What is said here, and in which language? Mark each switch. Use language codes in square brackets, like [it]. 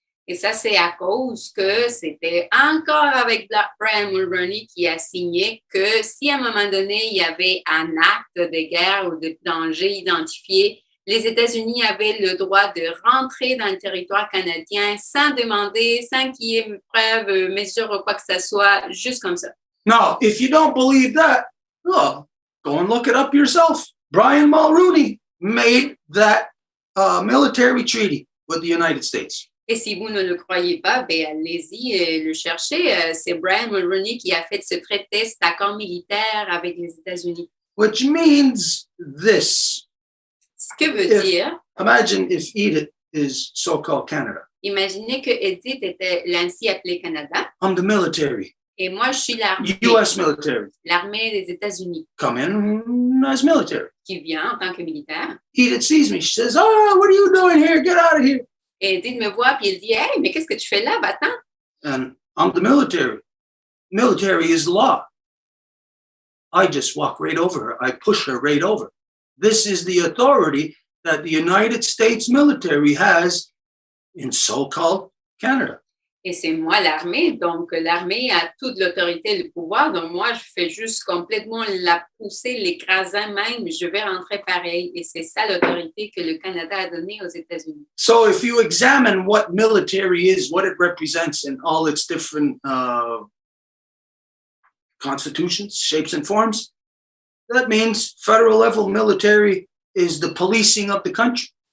[fr] Et ça, c'est à cause que c'était encore avec Brian Mulroney qui a signé que si à un moment donné, il y avait un acte de guerre ou de danger identifié, les États-Unis avaient le droit de rentrer dans le territoire canadien sans demander, sans qu'il y ait preuve, mesure ou quoi que ce soit, juste comme ça. [en] Now, if you don't believe that, oh, go and look it up yourself. Brian Mulroney made that military treaty with the United States. [fr] Et si vous ne le croyez pas, ben allez-y et le chercher. C'est Brian Mulroney qui a fait ce traité, cet accord militaire avec les États-Unis. [en] Which means this. [fr] Ce que veut dire, [en] Imagine if Edith is so-called Canada. [fr] imaginez que Edith était l'ainsi appelé Canada [en] I'm the military, [fr] et moi je suis l'armée, [en] U.S. military. [fr] l'armée des États-Unis [en] Come in as military. [fr] qui vient en tant que militaire. [en] Edith sees me. She says, "Oh, what are you doing here? Get out of here." [fr] Et Edith me voit puis elle dit, hey, mais qu'est-ce que tu fais là, va-t'en? [en] And I'm the military. Military is law. I just walk right over her. I push her right over. This is the authority that the United States military has in so-called Canada. [fr] Et c'est moi l'armée, donc l'armée a toute l'autorité et le pouvoir, donc moi je fais juste complètement la pousser, l'écraser même, je vais rentrer pareil. Et c'est ça l'autorité que le Canada a donnée aux États-Unis. [en] So if you examine what military is, what it represents in all its different constitutions, shapes and forms, that means federal level military is the policing of the country.